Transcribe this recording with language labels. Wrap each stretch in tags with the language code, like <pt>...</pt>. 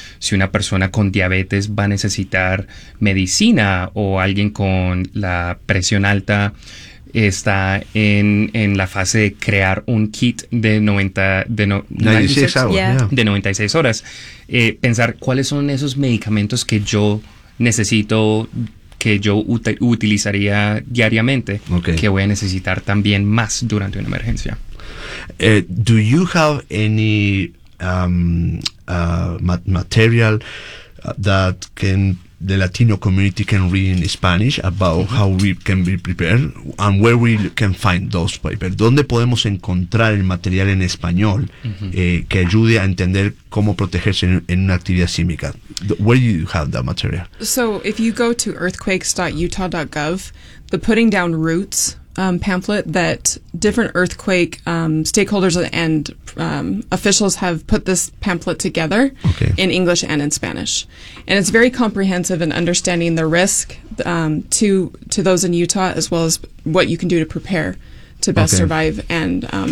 <es>Si una persona con diabetes va a necesitar medicina o alguien con la presión alta está en la fase de crear un kit de 96 horas. Pensar cuáles son esos medicamentos que yo necesito, que yo utilizaría diariamente, que voy a necesitar también más durante una emergencia.</es> <en>Do you have any material that can the Latino community can read in Spanish about how we can be prepared and where we can find those papers?</en> <es>¿Dónde podemos encontrar el material en español que ayude a entender cómo protegerse en una actividad sísmica?</es> <en>Where do you have that material? So if you go to earthquakes.utah.gov, the Putting Down Roots pamphlet that different earthquake stakeholders and officials have put this pamphlet together in English and in Spanish. And it's very comprehensive in understanding the risk to those in Utah, as well as what you can do to prepare to best survive and</en>